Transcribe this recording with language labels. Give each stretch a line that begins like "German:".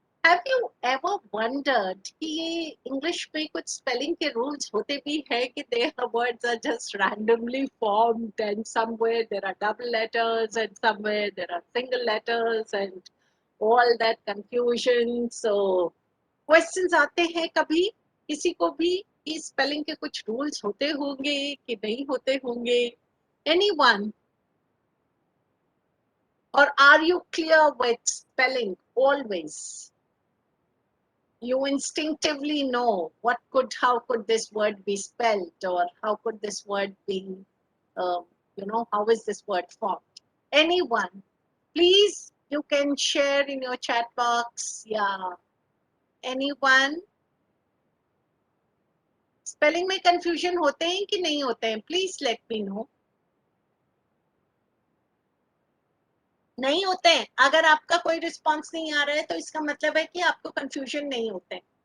English: Have you ever wondered
Hindi: कि ये English में कुछ spelling के rules होते भी है
English: कि their words are just randomly formed and somewhere there are double letters and somewhere there are single letters and all that confusion.
Hindi: So, questions आते हैं कभी किसी को भी कि spelling के कुछ rules होते होंगे कि नहीं होते होंगे?
English: Anyone? Or are you clear with spelling always? You instinctively know how could this word be spelled, or how could this word be, how is this word formed? Anyone, please, you can share in your chat box. Yeah. Anyone?
Hindi: Spelling में confusion होते हैं कि नहीं होते हैं?
English: Please let me know.
Hindi: नहीं होते हैं. अगर आपका कोई रिस्पॉन्स नहीं आ रहा है तो इसका मतलब है कि आपको कंफ्यूजन नहीं होते हैं.